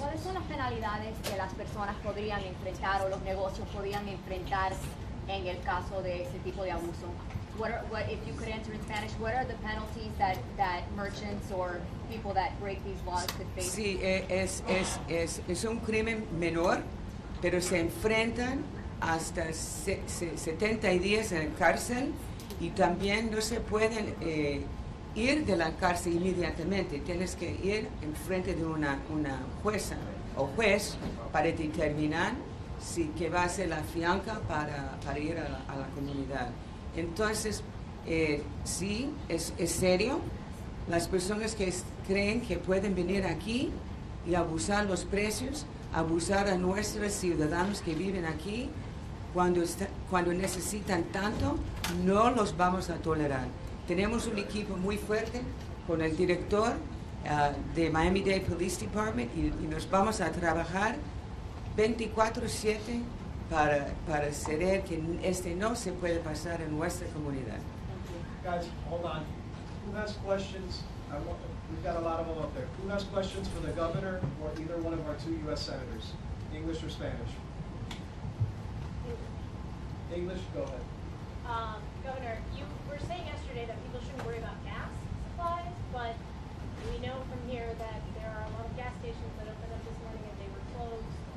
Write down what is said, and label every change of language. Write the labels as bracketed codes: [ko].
[es] ¿Cuáles son las penalidades que las personas podrían enfrentar o los negocios podrían enfrentar en el caso de ese tipo de abuso? [en] If you could answer in Spanish, what are the penalties that merchants or people that break these laws could face? [es] Sí, es un crimen menor, pero se enfrentan hasta 70 días en la cárcel y también no se pueden ir de la cárcel inmediatamente. Tienes que ir en frente de una jueza o juez para determinar que va a ser la fianza para ir a la comunidad. Entonces, sí, es serio. Las personas que creen que pueden venir aquí y abusar los precios, abusar a nuestros ciudadanos que viven aquí, cuando necesitan tanto, no los vamos a tolerar. Tenemos un equipo muy fuerte con el director de Miami-Dade Police Department y nos vamos a trabajar 24/7 para hacer que no se puede pasar en nuestra comunidad. [en] Guys, hold on. Who has questions? We've got a lot of them up there. Who has questions for the governor or either one of our two U.S. senators? English or Spanish? English, go ahead. Governor, you were saying yesterday that people shouldn't worry about gas supplies, but we know from here that there are a lot of gas stations that opened up this morning and they were closed.